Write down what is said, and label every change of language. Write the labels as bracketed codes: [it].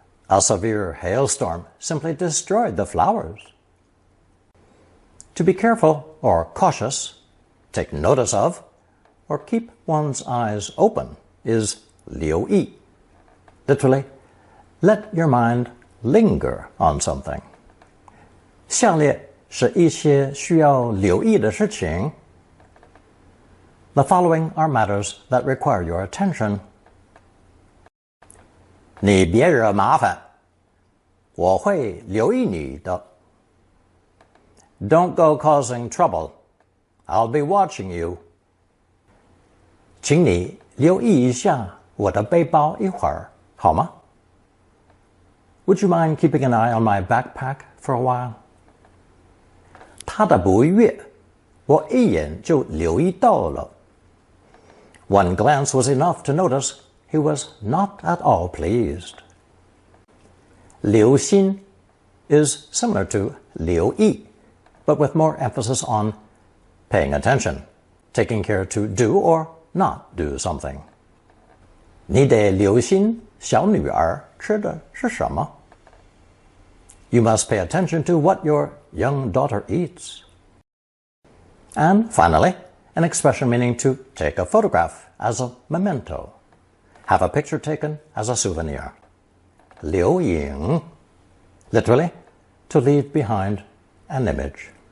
[en] A severe hailstorm simply destroyed the flowers. To be careful or cautious, take notice of, or keep one's eyes open is 留意. Literally, let your mind linger on something. [zh] 下列是一些需要留意的事情. [en] The following are matters that require your attention. [zh] 你别惹麻烦，我会留意你的. [en] Don't go causing trouble. I'll be watching you. [zh] 请你留意一下我的背包一会儿，好吗? [en] Would you mind keeping an eye on my backpack for a while? [zh] 他的不悦，我一眼就留意到了. [en] One glance was enough to notice he was not at all pleased. 留心 is similar to 留意, but with more emphasis on paying attention, taking care to do or not do something. [zh] 你得留心小女儿吃的是什么. [en] You must pay attention to what your young daughter eats. And finally, an expression meaning to take a photograph as a memento. Have a picture taken as a souvenir. 留影 literally, to leave behind an image.